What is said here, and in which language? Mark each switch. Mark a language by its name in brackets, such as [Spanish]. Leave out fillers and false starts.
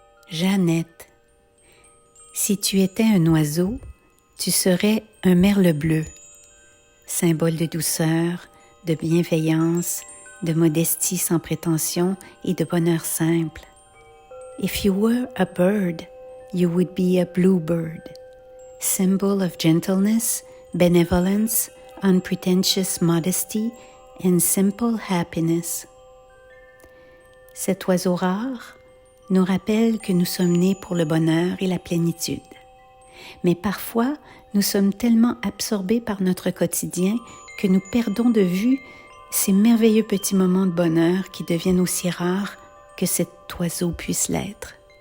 [French] Jeannette, si tu étais un oiseau, tu serais un merle bleu, symbole de douceur, de bienveillance, de modestie sans prétention et de bonheur simple. [English] If you were a bird, you would be a bluebird, symbol of gentleness, benevolence, unpretentious modesty and simple happiness. [French] Cet oiseau rare nous rappelle que nous sommes nés pour le bonheur et la plénitude. Mais parfois, nous sommes tellement absorbés par notre quotidien que nous perdons de vue ces merveilleux petits moments de bonheur qui deviennent aussi rares que cet oiseau puisse l'être.